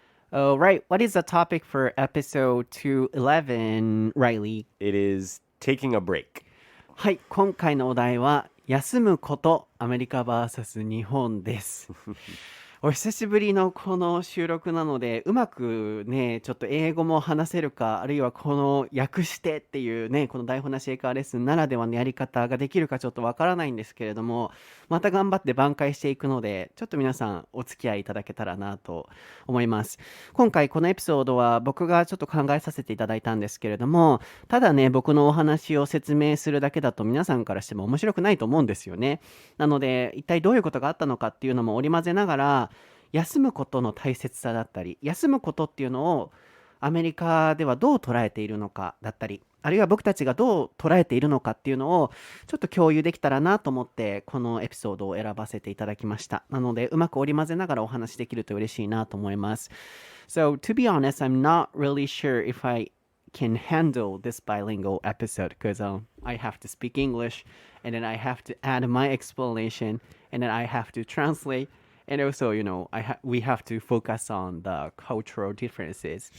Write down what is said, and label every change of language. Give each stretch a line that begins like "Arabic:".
English: Alright, what is the topic for episode 211, Reilly? It is taking a break.
Japanese: はい、今回のお題は休むこと、アメリカ vs 日本です。お久しぶりのこの収録なので、うまくねちょっと英語も話せるか、あるいはこの訳してっていうねこの台本なし英会話レッスンならではのやり方ができるかちょっとわからないんですけれども、また頑張って挽回していくので、ちょっと皆さんお付き合いいただけたらなと思います。今回このエピソードは僕がちょっと考えさせていただいたんですけれども、ただね僕のお話を説明するだけだと皆さんからしても面白くないと思うんですよね。なので一体どういうことがあったのかっていうのも織り交ぜながら、休むことの大切さだったり、休むことっていうのをアメリカではどう捉えているのかだったり、あるいは僕たちがどう捉えているのかっていうのをちょっと共有できたらなと思ってこのエピソードを選ばせていただきました。なのでうまく織り交ぜながらお話できると嬉しいなと思います。
English: So to be honest, I'm not really sure if I can handle this bilingual episode because I have to speak English and then I have to add my explanation and then I have to translate.And also, we have to focus on the cultural differences.